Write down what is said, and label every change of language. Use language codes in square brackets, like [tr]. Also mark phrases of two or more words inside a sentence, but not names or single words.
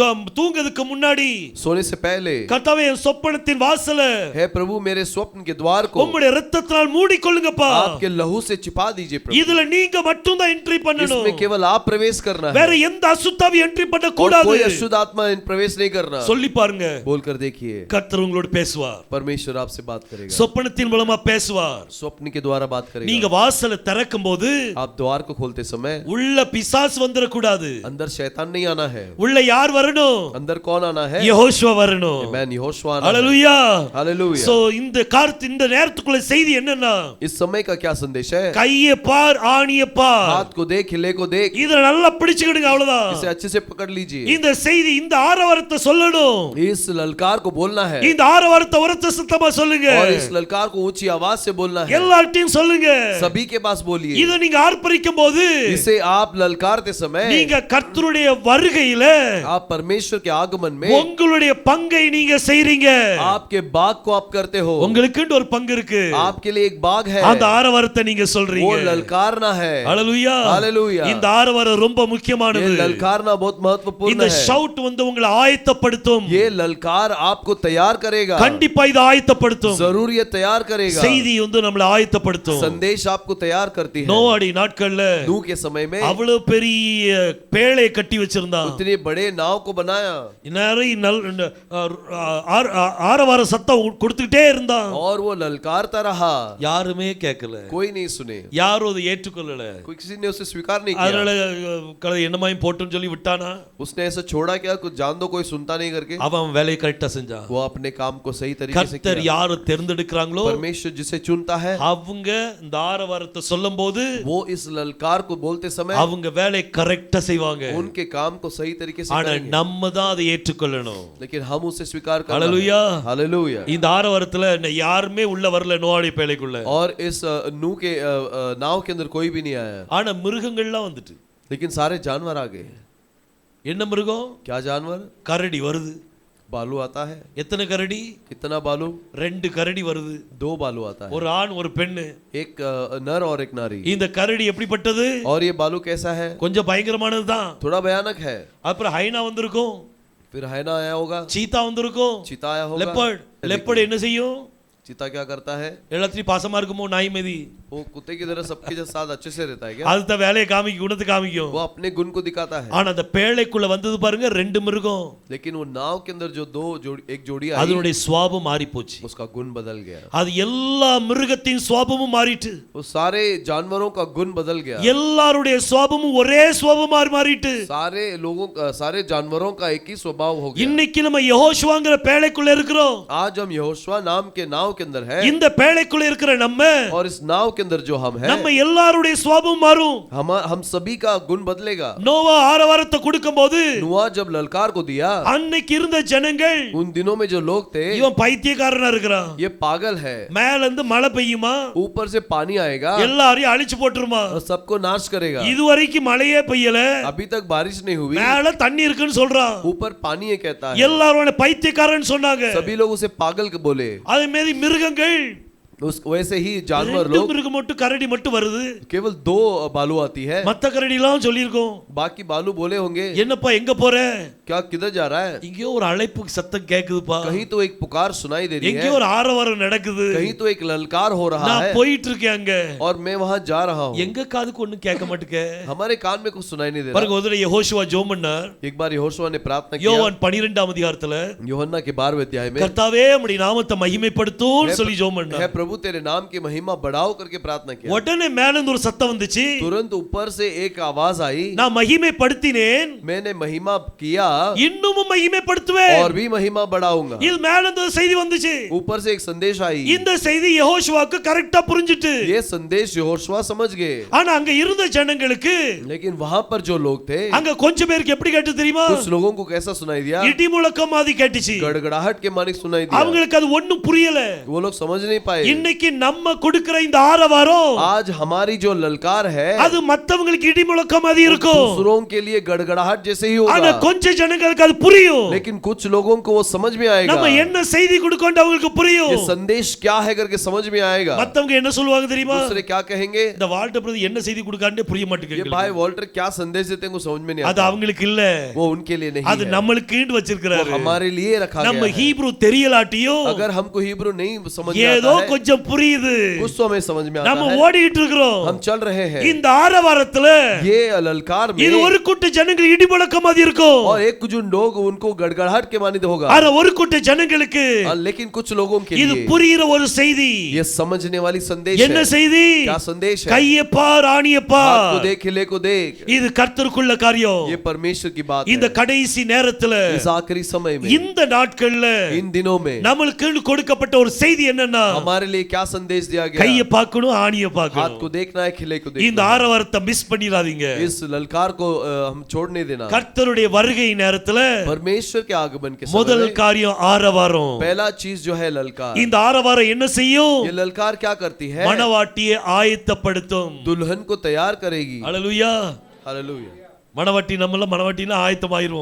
[ta] தூங்கிறதுக்கு முன்னாடி [hi] सोने से पहले [ta] கர்த்தாவே என் சொப்பனத்தின் வாசல் வாசலை [hi] हे प्रभु मेरे स्वप्न के द्वार को [ta] உம்முடைய இரத்தத்தினால் மூடிக்கொள்ளுங்கப்பா. [hi] आपके लहू से छिपा दीजिए प्रभु। [ta] இதுல நீங்க மட்டும் தான் என்ட்ரி பண்ணணும். [hi] इसमें केवल आप प्रवेश करना है, [ta] வேற எந்த அசுத்தாவி என்ட்ரி பண்ண [hi] और [ta] கூடாது. [hi] कोई अशुद्ध आत्मा प्रवेश नहीं करना। [ta] சொல்லி பாருங்க. [hi] बोलकर देखिए, [ta] கர்த்தர் உங்களோட பேசுவார். [hi] परमेश्वर आपसे बात करेगा, [ta] சொப்பனத்தின் மூலமா பேசுவார். [hi] स्वप्न के द्वारा बात करेगा। [ta] நீங்க வாசலை திறக்கும்போது [hi] आप द्वार को खोलते समय [ta] உள்ள பிசாசு வந்துட கூடாது. [hi] अंदर शैतान नहीं आना है। [ta] உள்ள யார் வரணும்? [hi] अंदर कौन आना है? [ta] யெகோஷுவா வரணும். [hi] मैं यहोशुआ आना है। [ta] ஹalleluya. [hi] हालेलुया। [ta] சோ இந்த இந்த நேரத்துக்குள்ள செய்தி என்னன்னா, [hi] इस समय का क्या संदेश है? [ta] கையை பார், ஆணியை பார். [hi] हाथ को देख, हिले को देख, [ta] இத நல்லா பிடிச்சுக்கிடுங்க, அவ்வளவுதான். [hi] इसे अच्छे से पकड़ लीजिए। [ta] இந்த செய்தி, இந்த ஆரவாரத்தை சொல்லணும். [hi] इस ललकार को बोलना है, [ta] இந்த ஆரவாரத்தை உரத்த சத்தமா சொல்லுங்க. [hi] और इस ललकार को ऊंची आवाज से बोलना है। [ta] எல்லார்ட்டையும் சொல்லுங்க. [hi] सभी के पास बोलिए। [ta] இத நீங்க ஆர்ப்பரிக்கும் போது, [hi] इसे आप ललकारते समय, [ta] நீங்க கர்த்தருடைய வருகையில [hi] आप परमेश्वर के आगमन में [ta] உங்களுடைய பங்கை நீங்க செய்றீங்க. [hi] आपके बाग को आप करते हो। [ta] உங்களுக்குன்னு ஒரு பங்கு இருக்கு. [hi] आपके लिए एक बाग है, [ta] அந்த ஆரவாரத்தை நீங்க சொல்றீங்க. [hi] वो ललकारना है। [ta] ஹalleluya. [hi] हालेलुया। [ta] இந்த ஆரவாரம் ரொம்ப முக்கியமானது. [hi] ये ललकारना बहुत महत्वपूर्ण [ta] இந்த [hi] है। [ta] ஷவுட் வந்து உங்களை ஆயத்தப்படுத்தும். [hi] ये ललकार आपको तैयार करेगा, [ta] கண்டிப்பா இது ஆயத்தப்படுத்தும். [hi] जरूर ये तैयार करेगा। [ta] செய்தி வந்து நம்மளை ஆயத்தப்படுத்தும். [hi] संदेश आपको तैयार करती है। [ta] நோவாடி நாட்கள்ல [hi] नूह के समय में [ta] அவ்வளவு பெரிய பேழை கட்டி வச்சிருந்தான். [hi] उतने बड़े नाव को बनाया, [ta] நிறைய ஆரவார சத்தம் கொடுத்துக்கிட்டே இருந்தான். [hi] और वो ललकारता रहा, [ta] யாருமே கேட்கல. [hi] कोई नहीं सुने, [ta] யாரும் அதை ஏற்றுக்கொள்ளல. [hi] कोई किसी ने उसे स्वीकार नहीं [ta] அதனால [hi] किया। [ta] என்னமாயும் போட்டுன்னு சொல்லி விட்டானா. [hi] उसने ऐसा छोड़ा क्या, कुछ जान दो, कोई सुनता नहीं करके [ta] அவன் வேலையை கரெக்டா செஞ்சான். [hi] वो अपने काम को सही तरीके से [ta] கர்த்தர் [hi] किया। [ta] யாரை தேர்ந்தெடுக்கிறாங்களோ [hi] परमेश्वर जिसे चुनता है, [ta] அவங்க இந்த ஆரவாரத்தை சொல்லும்போது [hi] वो इस ललकार को बोलते समय [ta] அவங்க வேலையை கரெக்டா செய்வாங்க. [hi] उनके काम को सही तरीके से [ta] ஆனா [hi] करेंगे। [ta] நம்ம தான் அதை ஏற்றுக்கொள்ளணும். [hi] लेकिन हम उसे स्वीकार करना है। [ta] ஹalleluya. [hi] हालेलुया। [ta] இந்த ஆரவாரத்துல யாருமே உள்ள வரல நோவாடி பேழைக்குள்ள. [hi] और इस नूह के नाव के अंदर कोई भी नहीं आया, [ta] ஆனா மிருகங்கள்லாம் வந்துட்டு. [hi] लेकिन सारे जानवर आ गए। [ta] என்ன மிருகம்? [hi] क्या जानवर? [ta] கரடி வருது. [hi] बालू आता है। [ta] எத்தனை கரடி? [hi] कितना बालू? [ta] 2 கரடி வருது. [hi] 2 बालू आता है, [ta] ஒரு ஆண் ஒரு பெண்ணு. [hi] एक नर और एक नारी। [ta] இந்த கரடி எப்படிப்பட்டது? [hi] और ये बालू कैसा है? [ta] கொஞ்சம் பயங்கரமானது தான். [hi] थोड़ा भयानक है। [ta] அப்புறம் ஹைனா வந்திருக்கும், [hi] फिर हैना आया होगा, [ta] சீதா வந்திருக்கும், [hi] चीता आया होगा। [ta] லெப்பர்ட் என்ன செய்யும்? [hi] चीता क्या करता है? [ta] எல்லாத்தையும் பாசமா இருக்குமோ நாய் மீதி? [hi] वो कुत्ते की तरह सबके साथ अच्छे से रहता है क्या? [ta] அதுதான் வேலையை காமிக்கும், குணத்தை காமிக்கும். [hi] वो अपने गुण को दिखाता है। [ta] ஆனா அந்த பேழைக்குள்ள வந்தது பாருங்க 2 மிருகம். [hi] लेकिन वो नाव के अंदर जो एक जोड़ी आई, [ta] அதனுடைய சுபாவம் மாறி போச்சு. [hi] उसका गुण बदल गया। [ta] அது எல்லா மிருகத்தின் சுபாவமும் மாறிட்டு. [hi] वो सारे जानवरों का गुण बदल गया। [ta] எல்லாருடைய சுபாவமும் ஒரே சுபாவமா மாறிட்டு. [hi] सारे लोगों का, सारे जानवरों का एक ही स्वभाव हो गया। [ta] இன்னைக்கு நம்ம யெகோஷுவாங்கற பேழைக்குள்ள இருக்கிறோம். [hi] आज हम यहोशुआ नाम के नाव के अंदर है, [ta] இந்த பேழைக்குள்ள இருக்கிற நம்ம, [hi] और इस नाव के अंदर जो हम है, [ta] நம்ம எல்லாருடைய சுபாவம் மாறும். [hi] हम सभी का गुण बदलेगा। [ta] நோவா ஆரவாரத்தை கொடுக்கும்போது [hi] नूह जब ललकार को दिया, [ta] அன்னைக்கு இருந்த ஜனங்கள், [hi] उन दिनों में जो लोग थे, [ta] இவன் பைத்தியக்காரனா இருக்கிறான், [hi] ये पागल है, [ta] மேல இருந்து மழை பெய்யுமா, [hi] ऊपर से पानी आएगा [ta] எல்லாரையும் அழிச்சு போட்டுருமா, [hi] और सबको नाश करेगा। [ta] இதுவரைக்கும் மழையே பெய்யல, [hi] अभी तक बारिश नहीं हुई, [ta] மேல தண்ணி இருக்குன்னு சொல்றான். [hi] ऊपर पानी है कहता है। [ta] எல்லாரும் பைத்தியக்காரன் சொன்னாங்க. [hi] सभी लोग उसे पागल के बोले। [ta] அதே மாதிரி மிருகங்கள், [hi] वैसे ही जानवर 2 लोग, [ta] மிருகம் மட்டும் கரடி மட்டும் வருது, [hi] केवल 2 बालू आती है, [ta] மத்த கரடி எல்லாம் சொல்லிருக்கோம். [hi] बाकी बालू बोले होंगे [ta] என்னப்பா எங்க போற? [hi] क्या किधर जा रहा है? [ta] இங்கேயோ ஒரு அழைப்பு சத்தம் கேக்குதுப்பா, [hi] कहीं तो एक पुकार सुनाई दे रही [ta] எங்கேயோ [hi] है, [ta] ஒரு ஆரவாரம் நடக்குது, [hi] कहीं तो एक ललकार हो रहा [ta] நான் [hi] है, [ta] போயிட்டு இருக்கேன் அங்க. [hi] और मैं वहां जा रहा हूं। [ta] எங்க காதுக்கு ஒண்ணும் கேட்க மாட்டேங்க. [hi] हमारे कान में कुछ सुनाई नहीं दे [ta] பாருங்க, [hi] रहा। [ta] ஒரு தடவை யெகோஷுவா ஜெபம் பண்ணார். [hi] एक बार यहोशुआ ने प्रार्थना किया, [ta] யோவான் 12ஆம் அதிகாரத்துல, [hi] यूहन्ना के 12वें अध्याय में, [ta] கர்த்தாவே உம்முடைய நாமத்தை மகிமைப்படுத்தும் சொல்லி ஜெபம் [hi] है [ta] பண்ணார். [hi] प्रभु तेरे नाम की महिमा बढ़ाओ करके प्रार्थना किया। [ta] உடனே மேல இருந்து ஒரு சத்தம் வந்துச்சு, [hi] तुरंत ऊपर से एक आवाज आई, [ta] நான் மகிமைப்படுத்தினேன், [hi] मैंने महिमा किया [ta] இன்னும் மகிமைப்படுத்துவேன். [hi] और भी महिमा बढ़ाऊंगा। [ta] இது மேல இருந்து ஒரு செய்தி வந்துச்சு. [hi] ऊपर से एक संदेश आई, [ta] இந்த செய்தி யெகோஷுவாக்கு கரெக்ட்டா புரிஞ்சிட்டு. [hi] ये संदेश यहोशुआ समझ गए। [ta] ஆனா அங்க இருந்த ஜனங்களுக்கு, [hi] लेकिन वहां पर जो लोग थे, [ta] அங்க கொஞ்சம் பேருக்கு எப்படி கேட்டு தெரியுமா? [hi] कुछ लोगों को कैसा सुनाई दिया? [ta] இடி முழக்கம் மாதிரி கேட்டுச்சு. [hi] गड़गड़ाहट के मानिक सुनाई दिया। [ta] அவங்களுக்கு அது ஒண்ணும் புரியல. [hi] वो लोग समझ नहीं पाए। [ta] இன்னைக்கு நம்ம கொடுக்கிற இந்த ஆரவாரம் [hi] आज हमारी जो ललकार है [ta] அது மத்தவங்களுக்கு இடி முழக்கம் மாதிரி இருக்கும். [hi] दूसरों के लिए गड़गड़ाहट जैसे ही [ta] ஆனா [hi] होगा, [ta] கொஞ்ச ஜனங்களுக்கு அது புரியும். [hi] लेकिन कुछ लोगों को वो समझ में आएगा, [ta] நம்ம என்ன செய்தி கொடுக்கோம் அவங்களுக்கு புரியும். [hi] ये संदेश क्या है करके समझ में आएगा। [ta] மத்தவங்க என்ன சொல்லுவாங்க தெரியுமா? [hi] दूसरे क्या कहेंगे, [ta] இந்த வால்டர் பிரதர் என்ன செய்தி கொடுக்காருன்னு புரிய [hi] ये [ta] மாட்டேங்குது. [hi] भाई वॉल्टर क्या संदेश देते हैं वो समझ में नहीं [ta] அது [hi] आता। [ta] அவங்களுக்கு இல்ல, [hi] वो उनके लिए नहीं [ta] அது [hi] है, [ta] நம்மளுக்குன்னு [hi] वो [ta] வச்சிருக்காரு. [hi] हमारे लिए रखा [ta] நம்ம [hi] गया है। [ta] ஹீப்ரு தெரியலாட்டியும் [hi] अगर हमको हिब्रू नहीं समझ में [ta] ஏதோ [hi] आता है, [ta] கொஞ்சம் புரியுது. [hi] कुछ तो हमें समझ में आता [ta] நம்ம [hi] है, [ta] ஓடிட்டு இருக்கிறோம். [hi] हम चल रहे हैं। [ta] இந்த ஆரவாரத்துல [hi] ये ललकार [ta] இது [hi] में [ta] ஒரு கூட்ட ஜனங்கள் இடி முழக்கம் மாதிரி இருக்கும். [hi] और एक कुछ लोग उनको गड़गड़ाहट के मानित होगा, [ta] ஆனா ஒரு கூட்ட ஜனங்களுக்கு [hi] लेकिन कुछ लोगों के [ta] இது [hi] लिए [ta] புரிகிற ஒரு செய்தி. [hi] ये समझने वाली संदेश [ta] என்ன [hi] है। [ta] செய்தி? [hi] क्या संदेश है? [ta] கையை பார், ஆணியை [hi] हाथ [ta] பார். [hi] को देख, हिले को देख, [ta] இது கர்த்தருக்குள்ள காரியம். [hi] ये परमेश्वर की बात [ta] இந்த [hi] है। [ta] கடைசி நேரத்துல [hi] इस आखिरी समय में, [ta] இந்த நாட்கள்ல [hi] इन दिनों में [ta] நமக்கு கொடுக்கப்பட்ட ஒரு செய்தி என்னன்னா, [hi] हमारे लिए क्या संदेश दिया [ta] கையை [hi] गया, [ta] பார்க்கணும், ஆணியை [hi] हाथ [ta] பார்க்கணும். [hi] को देखना है, खिले को [ta] இந்த [hi] देखना है। [ta] ஆரவாரத்தை மிஸ் பண்ணிடாதீங்க. [hi] इस ललकार को हम छोड़ने देना। [ta] கர்த்தருடைய வருகை நேரத்துல [hi] परमेश्वर के आगमन के समय [ta] முதல் [hi] में [ta] காரியம் ஆரவாரம். [hi] पहला चीज जो है ललकार। [ta] இந்த ஆரவாரம் என்ன செய்யும்? [hi] ये ललकार क्या करती है? [ta] மணவாட்டியை ஆயத்தப்படுத்தும். [hi] दुल्हन को तैयार करेगी। [ta] ஹalleluya. [hi] हालेलुया। [ta] மணவாட்டி நம்மள மணவாட்டினா ஆயத்தமாயிருவோம்.